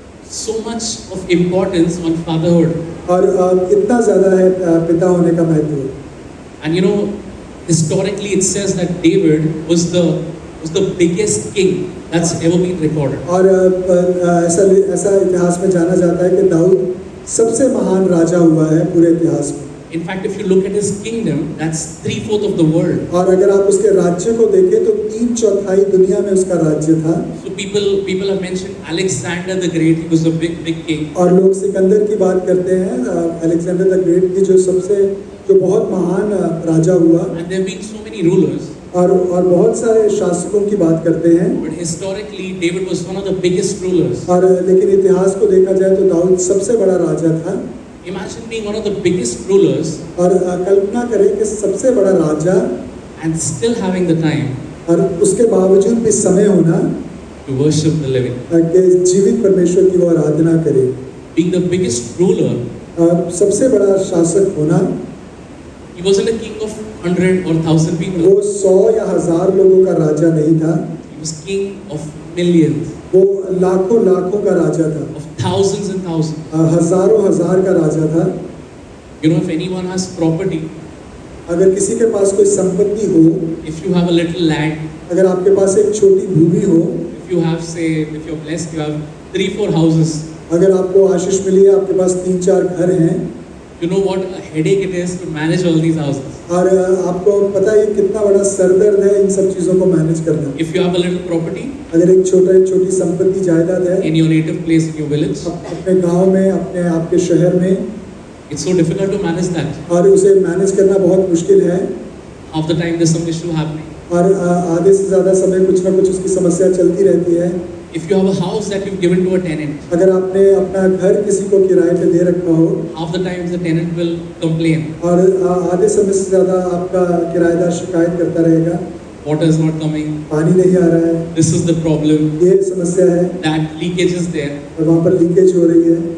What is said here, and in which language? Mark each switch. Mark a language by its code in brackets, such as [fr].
[en] So much of importance on fatherhood. [hi] और इतना ज़्यादा है पिता होने का महत्व। [en] And you know, historically it says that David was the biggest king that's ever been recorded. [hi] और ऐसा इतिहास में जाना जाता है कि दाऊद सबसे महान राजा हुआ है पूरे इतिहास में। [en] In fact, if you look at his kingdom, that's 3/4 of the world. [hi] और अगर आप उसके राज्य को देखें तो 3/4 दुनिया में उसका राज्य था। [en] So people have mentioned Alexander the Great. He was a big king. [hi] और लोग सिकंदर की बात करते हैं, अलेक्जेंडर द ग्रेट की जो बहुत महान राजा हुआ। [en] And there have been so many rulers. [hi] और बहुत सारे शासकों की बात करते हैं। [en] But historically, David was one of the biggest rulers. [hi] और लेकिन इतिहास को देखा जाए तो दाऊद सबसे बड़ा राजा था। [en] Imagine being one of the biggest rulers [hi] और कल्पना करें कि सबसे बड़ा राजा [en] and still having the time [hi] और उसके बावजूद भी समय होना [en] to worship the living. [hi] कि जीवित परमेश्वर की वो आराधना करे। [en] Being the biggest ruler, [hi] सबसे बड़ा शासक होना। [en] he wasn't a king of 100 or 1,000 people. [hi] वो 100 या 1000 लोगों का राजा नहीं था। [en] He was king of millions, [hi] वो लाखों का राजा था। [en] of thousands and thousands. [hi] हजारों हजार का राजा था। [en] You know, if anyone has property, [hi] अगर किसी के पास कोई संपत्ति हो, [en] if you have a little land, [hi] अगर आपके पास एक छोटी भूमि हो, [en] if you have, say, if you're blessed, you have 3-4 houses, [hi] अगर आपको आशीष मिली है, आपके पास 3-4 घर हैं, [en] you know what a headache it is to manage all these houses. [hi] और आपको पता है कितना बड़ा सरदर्द है इन सब चीज़ों को मैनेज करना। [en] If you have a little property [hi] अगर एक छोटी संपत्ति जायदाद है [en] in your native place, in your village, [hi] अपने गांव में, आपके शहर में, [en] it's so difficult to manage that. [hi] और उसे मैनेज करना बहुत मुश्किल है। [en] Half the time there's some issue happening. [hi] और आधे से ज़्यादा समय कुछ ना कुछ उसकी समस्या चलती रहती है। [en] If you have a house that you've given to a tenant, [hi] अगर आपने अपना घर किसी को किराए पे दे रखा हो, [en] half the times the tenant will complain. [hi] और आधे समय से ज़्यादा आपका किराएदार शिकायत करता रहेगा, [en] Water is not coming. [hi] पानी नहीं आ रहा है, [en] This is the problem. [hi] ये समस्या है, [en] That leakage is there. [hi] और वहाँ पर लीकेज हो रही है।